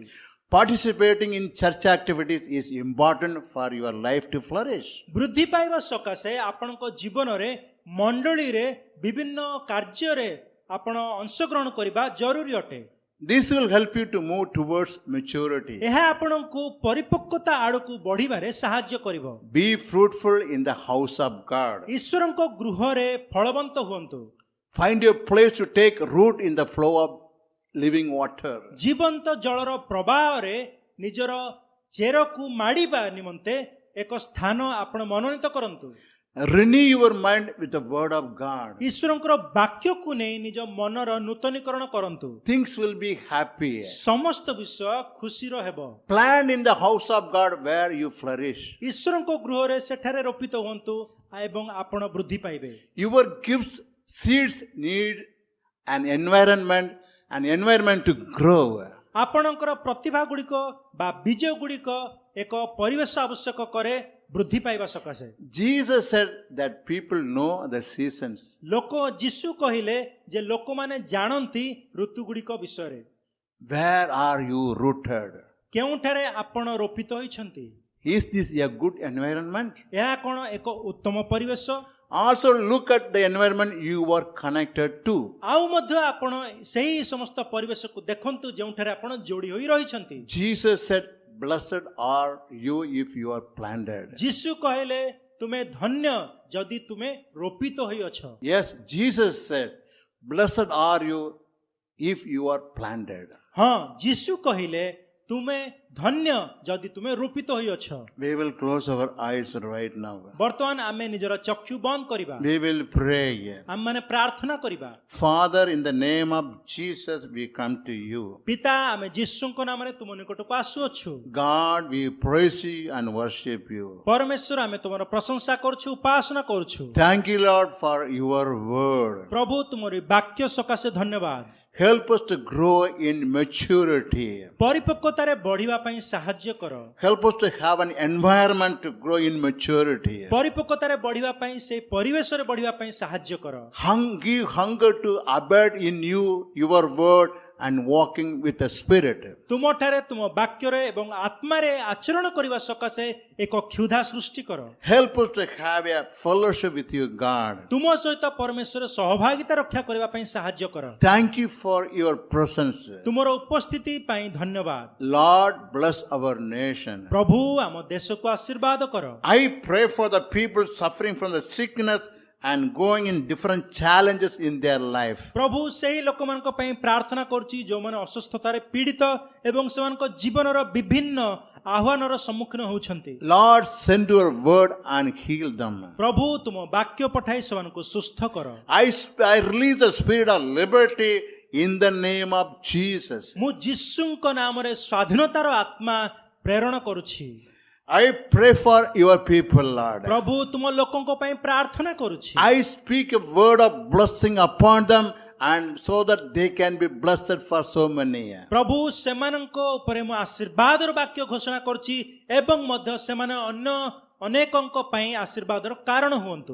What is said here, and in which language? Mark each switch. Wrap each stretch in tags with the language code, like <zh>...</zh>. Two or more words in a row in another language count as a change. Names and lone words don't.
<en>Participating in church activities is important for your life to flourish.</en> <or>ବୃଦ୍ଧି ପାଇବା ସକାଶେ ଆପଣଙ୍କ ଜୀବନରେ ମଣ୍ଡଳୀରେ ବିଭିନ୍ନ କାର୍ଯ୍ୟରେ ଆପଣ ଅଂଶଗ୍ରହଣ କରିବା ଜରୁରୀ ଅଟେ।</or> <en>This will help you to move towards maturity.</en> <or>ଏହା ଆପଣଙ୍କୁ ପରିପକ୍ୱତା ଆଡ଼କୁ ବଢ଼ିବାରେ ସାହାଯ୍ୟ କରିବ।</or> <en>Be fruitful in the house of God.</en> <or>ଈଶ୍ୱରଙ୍କ ଗୃହରେ ଫଳବନ୍ତ ହୁଅନ୍ତୁ।</or> <en>Find a place to take root in the flow of living water.</en> <or>ଜୀବନ୍ତ ଜଳର ପ୍ରବାହରେ ନିଜର ଚେରକୁ ମାଡ଼ିବା ନିମନ୍ତେ ଏକ ସ୍ଥାନ ଆପଣ ମନୋନୀତ କରନ୍ତୁ।</or> <en>Renew your mind with the word of God.</en> <or>ଈଶ୍ୱରଙ୍କର ବାକ୍ୟକୁ ନେଇ ନିଜ ମନର ନୂତନୀକରଣ କରନ୍ତୁ।</or> <en>Things will be happy.</en> <or>ସମସ୍ତ ବିଷୟ ଖୁସିର ହେବ।</or> <en>Plant in the house of God where you flourish.</en> <or>ଈଶ୍ୱରଙ୍କ ଗୃହରେ ସେଠାରେ ରୋପିତ ହୁଅନ୍ତୁ ଏବଂ ଆପଣ ବୃଦ୍ଧି ପାଇବେ।</or> <en>Your gifts, seeds need an environment to grow.</en> <or>ଆପଣଙ୍କର ପ୍ରତିଭା ଗୁଡ଼ିକ ବା ବୀଜ ଗୁଡ଼ିକ ଏକ ପରିବେଶ ଆବଶ୍ୟକ କରେ ବୃଦ୍ଧି ପାଇବା ସକାଶେ।</or> <en>Jesus said that people know the seasons.</en> <or>ଲୋକ ଯୀଶୁ କହିଲେ ଯେ ଲୋକମାନେ ଜାଣନ୍ତି ଋତୁ ଗୁଡ଼ିକ ବିଷୟରେ।</or> <en>Where are you rooted?</en> <or>କେଉଁଠାରେ ଆପଣ ରୋପିତ ହୋଇଛନ୍ତି?</or> <en>Is this a good environment?</en> <or>ଏହା କ'ଣ ଏକ ଉତ୍ତମ ପରିବେଶ?</or> <en>Also look at the environment you are connected to.</en> <or>ଆଉ ମଧ୍ୟ ଆପଣ ସେହି ସମସ୍ତ ପରିବେଶକୁ ଦେଖନ୍ତୁ ଯେଉଁଠାରେ ଆପଣ ଯୋଡ଼ି ହୋଇ ରହିଛନ୍ତି।</or> <en>Jesus said, blessed are you if you are planted.</en> <or>ଯୀଶୁ କହିଲେ ତୁମେ ଧନ୍ୟ ଯଦି ତୁମେ ରୋପିତ ହୋଇଅଛ।</or> <en>Yes, Jesus said, blessed are you if you are planted.</en> <or>ହଁ, ଯୀଶୁ କହିଲେ ତୁମେ ଧନ୍ୟ ଯଦି ତୁମେ ରୋପିତ ହୋଇଅଛ।</or> <en>We will close our eyes right now.</en> <or>ବର୍ତ୍ତମାନ ଆମେ ନିଜର ଚକ୍ଷୁ ବନ୍ଦ କରିବା।</or> <en>We will pray.</en> <or>ଆମମାନେ ପ୍ରାର୍ଥନା କରିବା।</or> <en>Father, in the name of Jesus, we come to you.</en> <or>ପିତା, ଆମେ ଯୀଶୁଙ୍କ ନାମରେ ତୁମ ନିକଟକୁ ଆସୁଅଛୁ।</or> <en>God, we praise you and worship you.</en> <or>ପରମେଶ୍ୱର, ଆମେ ତୁମର ପ୍ରଶଂସା କରୁଛୁ, ଉପାସନା କରୁଛୁ।</or> <en>Thank you, Lord, for your word.</en> <or>ପ୍ରଭୁ, ତୁମରି ବାକ୍ୟ ସକାଶେ ଧନ୍ୟବାଦ।</or> <en>Help us to grow in maturity.</en> <or>ପରିପକ୍ୱତାରେ ବଢିବା ପାଇଁ ସାହାଯ୍ୟ କର।</or> <en>Help us to have an environment to grow in maturity.</en> <or>ପରିପକ୍ୱତାରେ ବଢିବା ପାଇଁ ସେହି ପରିବେଶରେ ବଢିବା ପାଇଁ ସାହାଯ୍ୟ କର।</or> <en>Give hunger to abide in you, your word, and walking with the Spirit.</en> <or>ତୁମଠାରେ ତୁମ ବାକ୍ୟରେ ଏବଂ ଆତ୍ମାରେ ଆଚରଣ କରିବା ସକାଶେ ଏକ କ୍ଷୁଧା ସୃଷ୍ଟି କର।</or> <en>Help us to have a fellowship with you, God.</en> <or>ତୁମ ସହିତ ପରମେଶ୍ୱର ସହଭାଗିତା ରକ୍ଷା କରିବା ପାଇଁ ସାହାଯ୍ୟ କର।</or> <en>Thank you for your presence.</en> <or>ତୁମର ଉପସ୍ଥିତି ପାଇଁ ଧନ୍ୟବାଦ।</or> <en>Lord, bless our nation.</en> <or>ପ୍ରଭୁ ଆମ ଦେଶକୁ ଆଶୀର୍ବାଦ କର।</or> <en>I pray for the people suffering from the sickness and going in different challenges in their life.</en> <or>ପ୍ରଭୁ ସେହି ଲୋକମାନଙ୍କ ପାଇଁ ପ୍ରାର୍ଥନା କରୁଛି ଯେଉଁମାନେ ଅସୁସ୍ଥତାରେ ପୀଡ଼ିତ ଏବଂ ସେମାନଙ୍କ ଜୀବନର ବିଭିନ୍ନ ଆହ୍ୱାନର ସମ୍ମୁଖୀନ ହେଉଛନ୍ତି।</or> <en>Lord, send your word and heal them.</en> <or>ପ୍ରଭୁ ତୁମ ବାକ୍ୟ ପଠାଇ ସେମାନଙ୍କୁ ସୁସ୍ଥ କର।</or> <en>I release the spirit of liberty in the name of Jesus.</en> <or>ମୁଁ ଯୀଶୁଙ୍କ ନାମରେ ସ୍ୱାଧୀନତାର ଆତ୍ମା ପ୍ରେରଣ କରୁଛି।</or> <en>I pray for your people, Lord.</en> <or>ପ୍ରଭୁ ତୁମ ଲୋକଙ୍କ ପାଇଁ ପ୍ରାର୍ଥନା କରୁଛି।</or> <en>I speak a word of blessing upon them and so that they can be blessed for so many.</en> <or>ପ୍ରଭୁ ସେମାନଙ୍କ ଉପରେ ମୁଁ ଆଶୀର୍ବାଦର ବାକ୍ୟ ଘୋଷଣା କରୁଛି ଏବଂ ମଧ୍ୟ ସେମାନେ ଅନ୍ୟ ଅନେକଙ୍କ ପାଇଁ ଆଶୀର୍ବାଦର କାରଣ ହୁଅନ୍ତୁ।</or>